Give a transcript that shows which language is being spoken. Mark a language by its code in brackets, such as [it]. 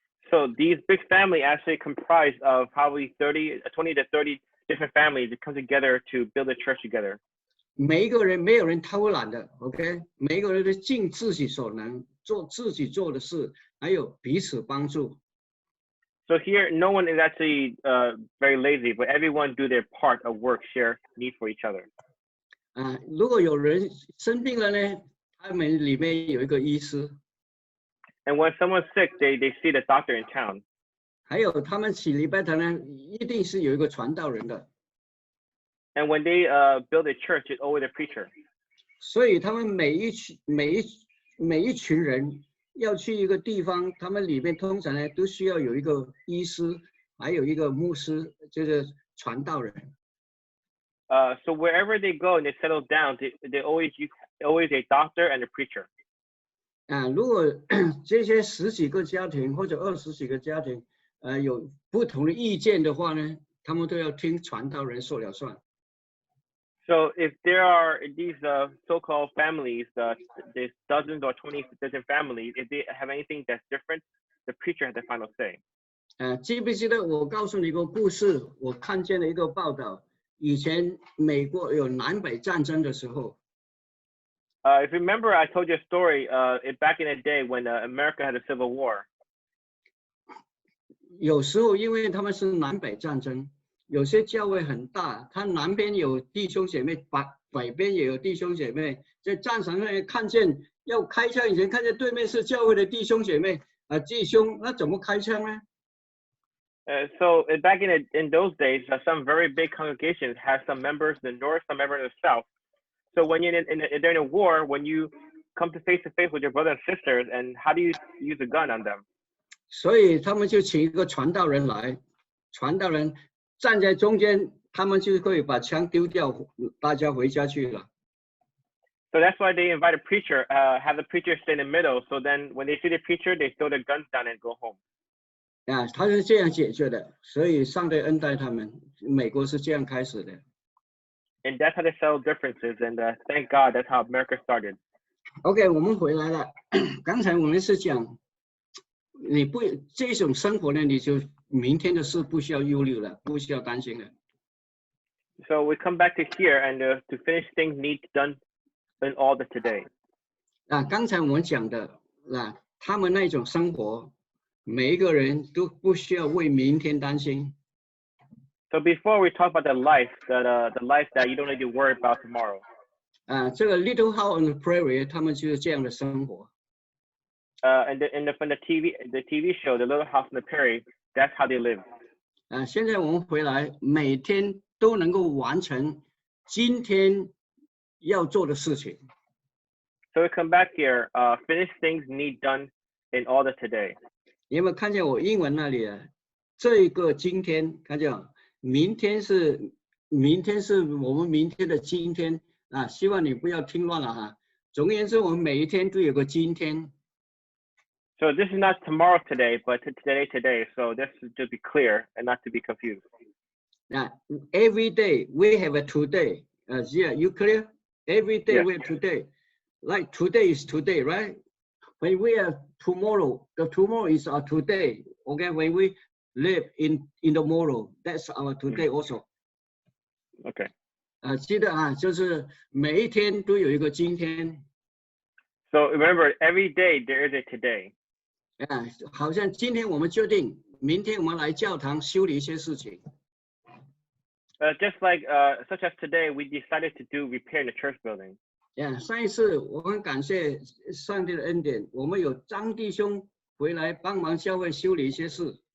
[en] So these big family actually comprise of probably 20 to 30 different families that come together to build a church together. [zh] 每一个人没有人偷懒的 ，OK， 每一个人都尽自己所能，做自己做的事，还有彼此帮助。 [en] So here, no one is actually very lazy, but everyone do their part of work, share need for each other. [zh] 如果有人生病了呢，他们里面有一个医师。 [en] And when someone's sick, they see the doctor in town. [zh] 还有他们起礼拜堂呢，一定是有一个传道人的。 [en] And when they build a church, it's always a preacher. [zh] 所以他们每一群人要去一个地方，他们里面通常呢都需要有一个医师，还有一个牧师，就是传道人。 [en] So wherever they go and they settle down, they always a doctor and a preacher. [zh] 如果这些10几个家庭或者20几个家庭，有不同的意见的话呢，他们都要听传道人说了算。 [en] So if there are these so-called families, there's dozens or 20 different families, if they have anything that's different, the preacher has the final say. [zh] 记不记得我告诉你一个故事？我看见了一个报道，以前美国有南北战争的时候。 [en] If you remember, I told you a story back in the day when America had a civil war. [zh] 有时候因为他们是南北战争。有些教会很大，他南边有弟兄姐妹，北边也有弟兄姐妹，在战场上看见要开枪以前，看见对面是教会的弟兄姐妹弟兄，那怎么开枪呢？ [en] So back in those days, some very big congregations have some members in the north, some members in the south. So when you're during a war, when you come to face with your brothers and sisters, and how do you use a gun on them? [zh] 所以他们就请一个传道人来，传道人。站在中间，他们就会把枪丢掉，大家回家去了。 [en] So that's why they invite a preacher, have the preacher stay in the middle. So then when they see the preacher, they throw their guns down and go home. [zh] 他是这样解决的，所以上帝恩待他们。美国是这样开始的。 [en] And that's how they settle differences. And thank God, that's how America started. [zh] OK， 我们回来了。刚才我们是讲，你不这种生活呢，你就。明天的事不需要忧虑了，不需要担心了。 [en] So we come back to here and to finish things need done in all the today. [zh] 刚才我们讲的他们那种生活，每一个人都不需要为明天担心。 [en] So before we talk about the life that you don't need to worry about tomorrow. [zh] 这个 Little House on the Prairie， 他们就是这样的生活。 [en] And from the TV show, The Little House on the Prairie. That's how they live. [zh] 现在我们回来，每天都能够完成今天要做的事情。 [en] So we come back here, finish things need done in all the today. [zh] 有没有看见我英文那里这个今天看见明天是我们明天的今天希望你不要听乱了哈。总而言之，我们每一天都有个今天。 [en] So this is not tomorrow today, but today. So this is to be clear and not to be confused. Every day we have a today. Yeah, you clear? Every day we have today. Like today is today, right? When we have tomorrow, the tomorrow is our today. Okay, when we live in the tomorrow, that's our today also. Okay. [zh] 记得就是每一天都有一个今天。 [en] So remember, every day there is a today. [zh] 好像今天我们决定，明天我们来教堂修理一些事情。 [en] Just like such as today, we decided to repair in the church building. [zh] 上一次我很感谢上帝的恩典，我们有张弟兄回来帮忙教会修理一些事。